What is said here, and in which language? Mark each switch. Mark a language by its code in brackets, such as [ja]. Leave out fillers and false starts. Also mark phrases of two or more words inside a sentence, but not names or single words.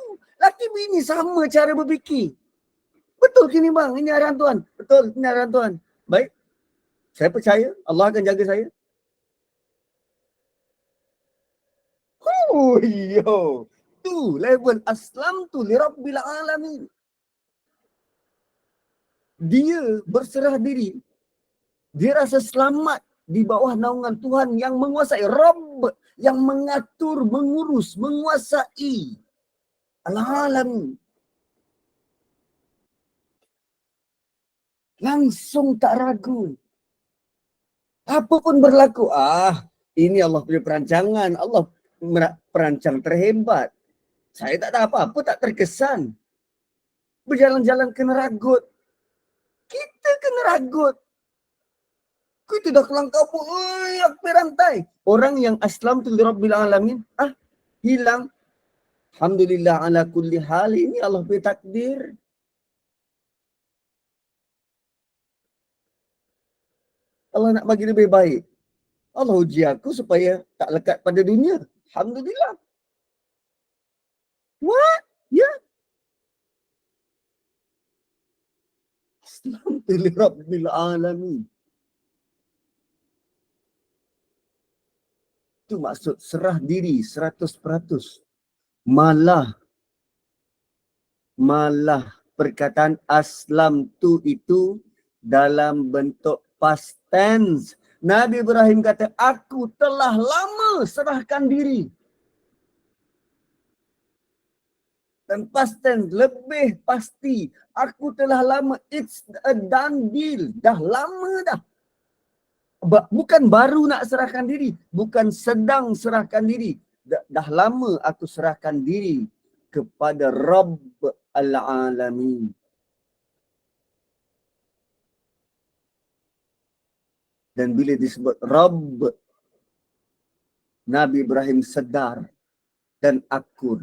[ms] Laki bini sama cara berfikir. Betul ke ni bang? Ini arahan Tuhan. Betul, ini arahan Tuhan. Baik, saya percaya Allah akan jaga saya. Oh, yo. Tu level [ar] aslam tu li rabbil alamin. [ms] Dia berserah diri. Dia rasa selamat di bawah naungan Tuhan yang menguasai. Rabb yang mengatur, mengurus, menguasai al-alamin. Langsung tak ragu. Apa pun berlaku. Ini Allah punya perancangan. Allah perancang terhebat. Saya tak tahu apa-apa, tak terkesan. Berjalan-jalan kena ragut. Kita kena ragut. Kita dah kelang kabut. Aku rantai. Orang yang [ar] aslam tu li rabbil alamin. [ms] Hilang. [ar] Alhamdulillah ala kulli hal. [ms] Ini Allah punya takdir. Allah nak bagi lebih baik. Allah uji aku supaya tak lekat pada dunia. [en] Alhamdulillah. What? Ya. Yeah. [ar] Aslam tu li rabbil alamin. [ms] Itu maksud serah diri 100%. Malah perkataan aslam tu itu dalam bentuk [en] past tense. [ms] Nabi Ibrahim kata, aku telah lama serahkan diri. Dan [en] past tense [ms] lebih pasti. Aku telah lama, [en] it's a done deal. [ms] Dah lama dah. Bukan baru nak serahkan diri. Bukan sedang serahkan diri. Dah lama aku serahkan diri kepada [ar] Rabb al-Alamin. [ms] Dan bila disebut Rabb, Nabi Ibrahim sedar dan akur.